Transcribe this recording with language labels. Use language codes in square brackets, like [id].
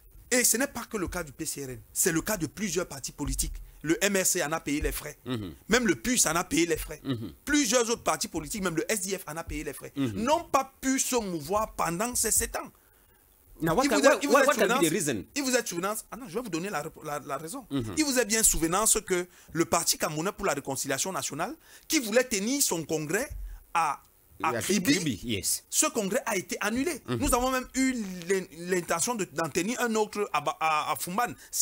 [fr] Et ce n'est pas que le cas du PCRN, c'est le cas de plusieurs partis politiques. Le MRC en a payé les frais. Même le PUS en a payé les frais. Plusieurs autres partis politiques, même le SDF en a payé les frais, n'ont pas pu se mouvoir pendant ces 7 ans. [en] Now, what can be the reason? [fr] Il vous est souvenance. Ah non, je vais vous donner la raison. Il vous est bien souvenance que le Parti camerounais pour la réconciliation nationale, qui voulait tenir son congrès à Kribi, ce congrès a été annulé. Nous avons même eu l'intention d'en tenir un autre à Fumban.